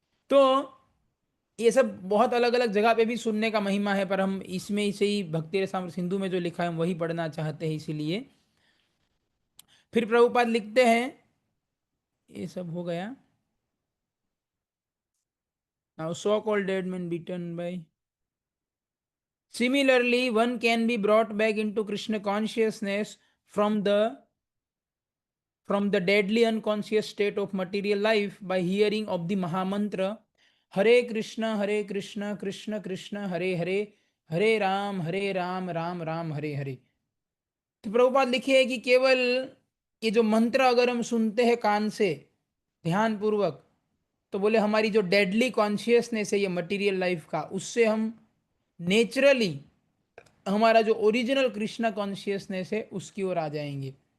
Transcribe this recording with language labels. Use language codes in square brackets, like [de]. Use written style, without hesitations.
[hi] तो ये सब बहुत अलग अलग जगह पे भी सुनने का महिमा है, पर हम इसमें से ही भक्ति रसामृत सिंधु में जो लिखा है हम वही पढ़ना चाहते हैं, इसीलिए। फिर प्रभुपाद लिखते हैं, ये सब हो गया। [en] Now so called dead man beaten by, similarly one can be brought back into Krishna consciousness from the deadly unconscious state of material life by hearing of the Mahamantra Hare Krishna Krishna Krishna Hare Hare Hare Ram Ram Ram Hare Hare। [hi] तो प्रभुपाद लिखे है कि केवल ये जो मंत्र अगर हम सुनते हैं कान से ध्यान पूर्वक, तो बोले हमारी जो डेडली कॉन्शियसनेस है ये मटेरियल लाइफ का, उससे हम नेचुरली हमारा जो ओरिजिनल कृष्णा कॉन्शियसनेस है उसकी ओर आ जाएंगे।